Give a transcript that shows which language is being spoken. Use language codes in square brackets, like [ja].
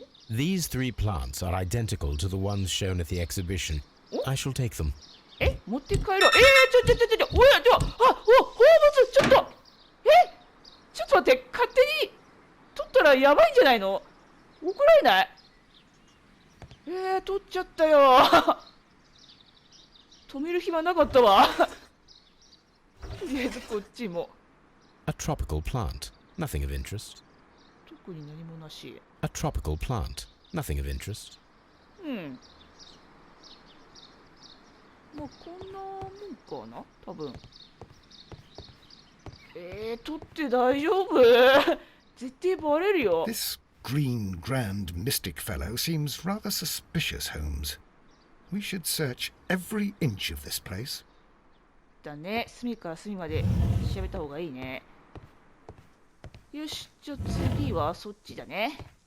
[en] These 3 plants are identical to the ones shown at the exhibition. I shall take them. [ja] 持って帰ろう。おや、ホームズ、ちょっと待って、勝手に取ったらやばいんじゃないの？怒られない？取っちゃったよ。止める暇なかったわ。とりあえずこっちも。 [en] A tropical plant. Nothing of interest. [ja] 特に何もなし。 [en] A tropical plant. Nothing of interest. [ja] まあこんなもんかな、多分。取って大丈夫？絶対バレるよ。 [en] This green grand mystic fellow seems rather suspicious, Holmes. We should search every inch of this place. [ja] だね、隅から隅まで調べた方がいいね。よし、じゃあ次はそっちだね。